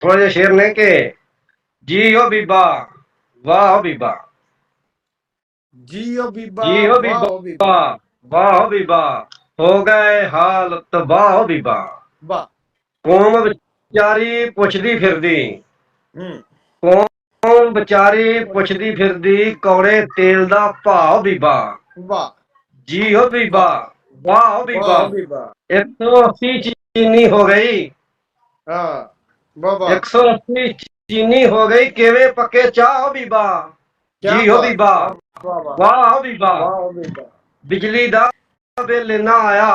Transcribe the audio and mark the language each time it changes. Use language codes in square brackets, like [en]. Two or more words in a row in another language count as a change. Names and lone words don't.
[pa] ਥੋੜ੍ਹੇ ਜਿਹੇ ਸ਼ੇਰ ਨੇ ਕੇ ਜੀ ਹੋ ਬੀਬਾ ਵਾਹ ਹੋ ਬੀਬਾ ਜੀਓ ਬੀਬਾ ਜੀ ਹੋ वाह बीबा ਹੋ ਬੀਬਾ ਵਾਹ ਹੋ ਬੀਬਾ ਹੋ ਗਏ ਹਾਲ ਤਬਾਹ ਹੋ ਬੀਬਾ वाह। ਕੌਮ ਵਿਚਾਰੀ ਪੁੱਛਦੀ ਫਿਰਦੀ हम्म। ਕੌਮ ਵਿਚਾਰੀ ਪੁੱਛਦੀ ਫਿਰਦੀ ਕੌੜੇ ਤੇਲ ਦਾ ਭਾਅ ਬੀਬਾ वाह ਜੀ ਹੋ ਬੀਬਾ वाह ਵਾਹ ਹੋ वाह बीबा ਹੋ ਬੀਬਾ। 180 ਚੀਨੀ ਹੋ ਗਈ ਹਾਂ ਵਾਹ ਵਾਹ। 180 ਚੀਨੀ ਹੋ ਗਈ ਕਿਵੇਂ ਪੱਕੇ ਚਾਹ ਹੋ ਬੀਬਾ [hi] क्या जी हो बात है, [pa] बीबा ਵਾਹ ਵਾਹ ਵਾਹ ਵਾਹ ਹੋ ਬੀਬਾ ਵਾਹ ਹੋ ਬੀਬਾ। ਬਿਜਲੀ ਦਾ ਬਿੱਲ ਇੰਨਾ ਆਇਆ